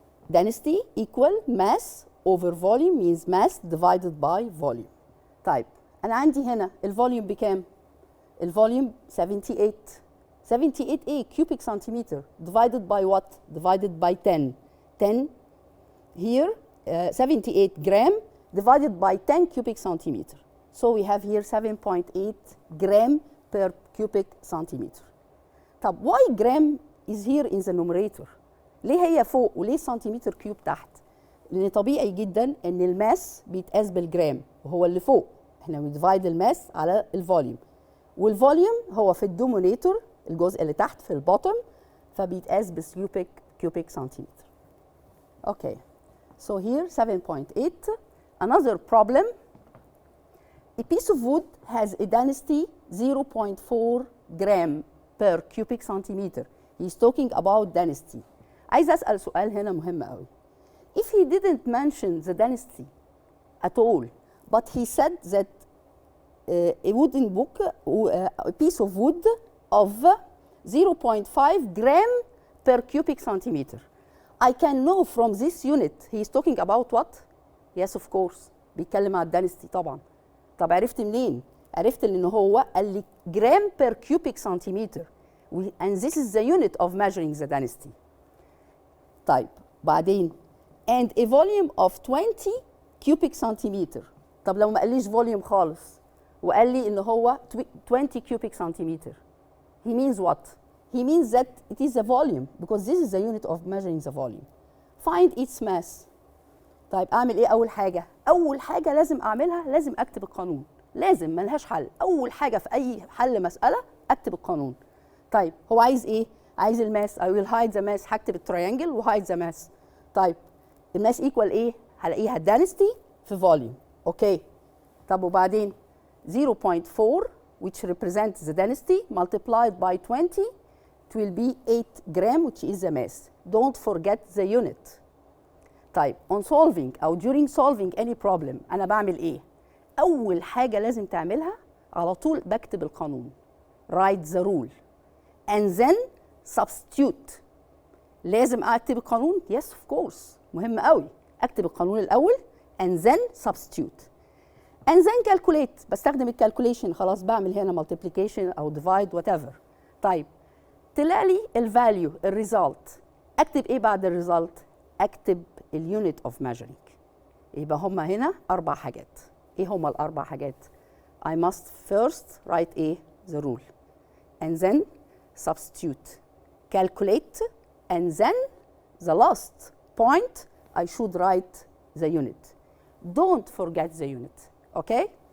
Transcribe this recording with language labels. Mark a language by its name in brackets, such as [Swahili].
[English] Density equal mass over volume means mass divided by volume. [Arabic] طيب أنا عندي هنا الفوليوم بكام؟ الفوليوم 78. [English] 78 [Arabic] إيه؟ [English] cubic centimeter divided by what? Divided by 10. 10 here 78 gram divided by 10 cubic centimeter. So we have here 7.8 gram per cubic centimeter. [Arabic] طب [English] why gram is here in the numerator؟ [Arabic] ليه هي فوق وليه سنتيمتر كيوب تحت؟ لأن طبيعي جدا إن الماس بيتقاس بالجرام وهو اللي فوق. احنا بنديفايد الماس على الفوليوم. والفوليوم هو في الدومينيتور الجزء اللي تحت في البوتوم فبيتقاس بالكيوبيك سنتيمتر. [English] Okay. So here 7.8. Another problem. A piece of wood has a density 0.4 gram per cubic centimeter. He's talking about density. [Arabic] عايز أسأل سؤال هنا مهم قوي. [English] If he didn't mention the density at all, but he said that a wooden book, a piece of wood of 0.5 gram per cubic centimeter. I can know from this unit he is talking about what? Yes of course. [Arabic] بيتكلم على الدنسيتي طبعا. طب عرفت منين؟ عرفت ان هو قال لي جرام [English] per cubic centimeter. And this is the unit of measuring the density. [Arabic] طيب بعدين [English] and a volume of 20 cubic centimeter. [Arabic] طب لو ما قاليش volume خالص وقال لي ان هو [English] 20 cubic centimeter. He means what? He means that it is a volume because this is the unit of measuring the volume. Find its mass. [Arabic] طيب اعمل ايه اول حاجه؟ اول حاجه لازم اعملها لازم اكتب القانون. لازم ملهاش حل. اول حاجه في اي حل مساله اكتب القانون. طيب هو عايز ايه؟ عايز الماس. [English] I will hide the mass. [Arabic] هكتب التريانجل وهايد ذا ماس. طيب الماس ايكوال ايه؟ هلاقيها density في volume. اوكي. [English] طب وبعدين 0.4 which represents the density multiplied by 20 it will be 8 gram which is the mass. Don't forget the unit. [Arabic] طيب [English] on solving [Arabic] أو [English] during solving any problem [Arabic] أنا بعمل إيه؟ أول حاجة لازم تعملها على طول بكتب القانون. [English] Write the rule and then substitute. [Arabic] لازم أكتب القانون؟ [English] Yes of course. [Arabic] مهم قوي. أكتب القانون الأول [English] and then substitute. And then calculate. [Arabic] بستخدم الكالكوليشن خلاص بعمل هنا multiplication أو [English] divide whatever. [Arabic] طيب طلع لي الفاليو الريزلت. أكتب إيه بعد الريزلت؟ أكتب اليونت اوف measuring. يبقى هما هنا 4 حاجات. إيه هما ال4 حاجات؟ [English] I must first write [Arabic] إيه؟ [English] the rule. And then substitute. Calculate. And then the last point I should write the unit. Don't forget the unit. Okay?